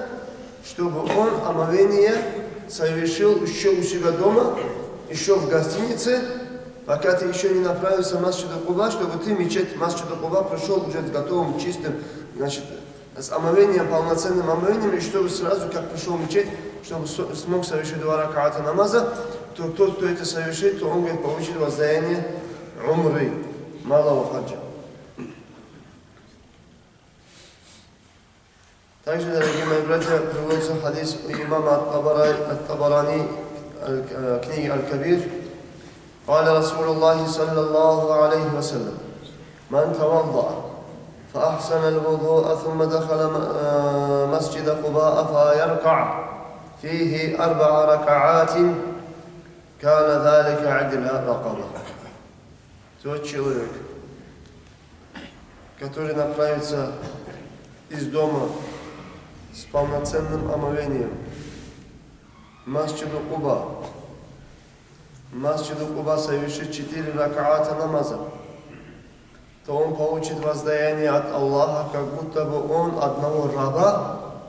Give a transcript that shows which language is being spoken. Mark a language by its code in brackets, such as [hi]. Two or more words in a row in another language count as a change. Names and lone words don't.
[ru] чтобы он омовение совершил еще у себя дома, еще в гостинице, пока ты еще не направился в Масджиду Куба, чтобы ты мечеть Масджиду Куба пришел уже с готовым, чистым, значит, с омовением, полноценным омовением, и чтобы сразу, как пришел в мечеть, чтобы смог совершить 2 ракаата намаза, то тот, кто это совершит, то он, говорит, получит воздаяние умры, малого хаджа. Также, дорогие мои братья, приводится хадис у имама ат-Табарани, книги Аль-Кабир. [ar] قال رسول الله صلى الله عليه وسلم: من توضأ فأحسن الوضوء ثم دخل مسجد قباء فيركع فيه 4 ركعات كان ذلك عدل رقبة. [ru] Тот человек, который направится из дома с полноценным омовением в Масджиду Куба, масджиду Куба совершит 4 ракаата намаза, то он получит воздаяние от Аллаха, как будто бы он одного раба